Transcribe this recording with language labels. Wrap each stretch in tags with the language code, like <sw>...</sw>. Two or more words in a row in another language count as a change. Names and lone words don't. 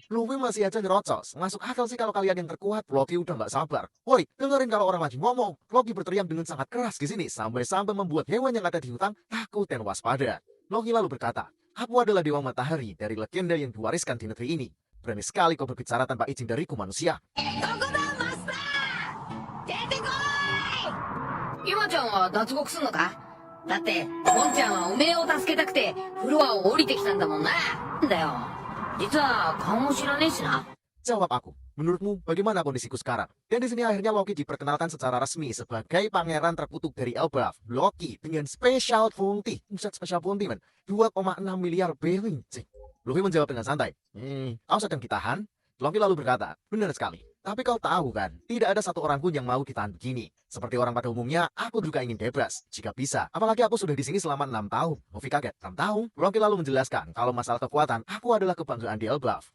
<id>Luffy masih aja nyerocos. Masuk akal sih kalau kalian yang terkuat." Loki udah nggak sabar. "Woi, dengerin kalau orang lagi ngomong." Loki berteriak dengan sangat keras di sini sampai-sampai membuat hewan yang ada di hutan takut dan waspada. Loki lalu berkata, "Aku adalah Dewa Matahari dari legenda yang diwariskan di negeri ini. Berani sekali kau berbicara tanpa izin dariku, manusia."</id> <ja>ゆまちゃんは脱獄すんのか？だってゴンちゃんはおめえを助けたくてフロアを降りてきたんだもんな。だよ、実は顔も知らねえしな。</ja> <id>Jawab aku, menurutmu bagaimana kondisiku sekarang? Dan di sini akhirnya Loki diperkenalkan secara resmi sebagai pangeran terkutuk dari Elbaf. Loki dengan</id> <en>special bounty, special bounty man,</en> <id>2,6 miliar berling. Luffy menjawab dengan santai, kau sedang ditahan? Loki lalu berkata, "Benar sekali. Tapi kau tahu kan, tidak ada satu orang pun yang mau ditahan begini. Seperti orang pada umumnya, aku juga ingin bebas. Jika bisa. Apalagi aku sudah di sini selama 6 tahun. Luffy kaget. 6 tahun? Loki lalu menjelaskan, kalau masalah kekuatan, aku adalah kebanggaan di Elbaf.</id>